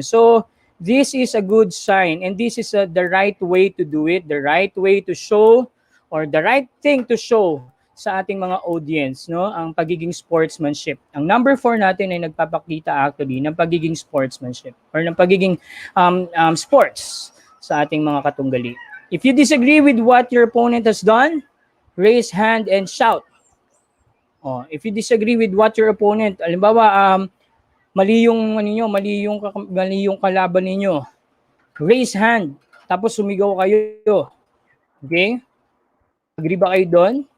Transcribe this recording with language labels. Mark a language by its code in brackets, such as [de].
[en] So, this is a good sign and this is the right way to do it, the right way to show or the right thing to show [tl] sa ating mga audience, no, ang pagiging sportsmanship. Ang number 4 natin ay nagpapakita actually ng pagiging sportsmanship or ng pagiging sports sa ating mga katunggali. [en] If you disagree with what your opponent has done, raise hand and shout. Oh, if you disagree with what your opponent, [tl] halimbawa mali yung ano niyo, mali yung kalaban ninyo, [en] raise hand [tl] tapos sumigaw kayo. Okay? Agree ba kayo doon?